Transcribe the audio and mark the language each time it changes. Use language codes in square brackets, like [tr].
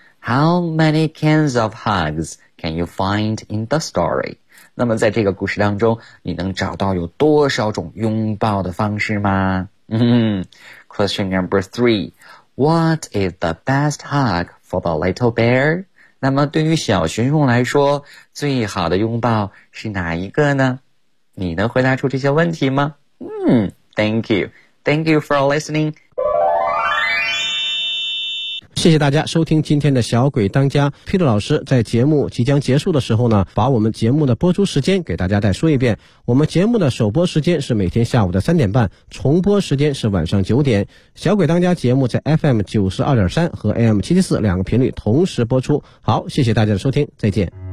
[en] How many kinds of hugs can you find in the story? [zh] 那么在这个故事当中，你能找到有多少种拥抱的方式吗？ [en] Question number three. What is the best hug for the little bear? [zh] 那么对于小熊熊来说最好的拥抱是哪一个呢你能回答出这些问题吗 [en] Thank you. Thank you for listening. [zh] 谢谢大家收听今天的小鬼当家 Peter 老师在节目即将结束的时候呢把我们节目的播出时间给大家再说一遍我们节目的首播时间是每天下午的三点半重播时间是晚上九点小鬼当家节目在 FM92.3 和 AM774 两个频率同时播出好谢谢大家的收听再见